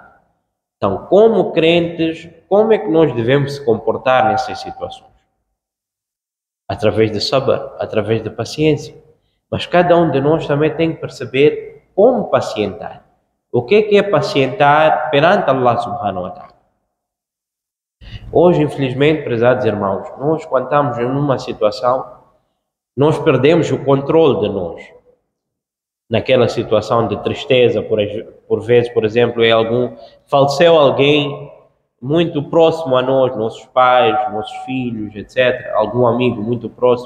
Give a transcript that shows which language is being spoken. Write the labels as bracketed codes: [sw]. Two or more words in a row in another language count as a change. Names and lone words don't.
[pt] Então, como crentes, como é que nós devemos se comportar nessas situações? Através de sabr, através de paciência. Mas cada um de nós também tem que perceber como pacientar. O que é pacientar perante Allah [ar] سبحانه وتعالى? [pt] Hoje, infelizmente, prezados irmãos, nós quando estamos em uma situação, nós perdemos o controle de nós. Naquela situação de tristeza, por vezes, por exemplo, faleceu alguém muito próximo a nós, nossos pais, nossos filhos, etc., algum amigo muito próximo.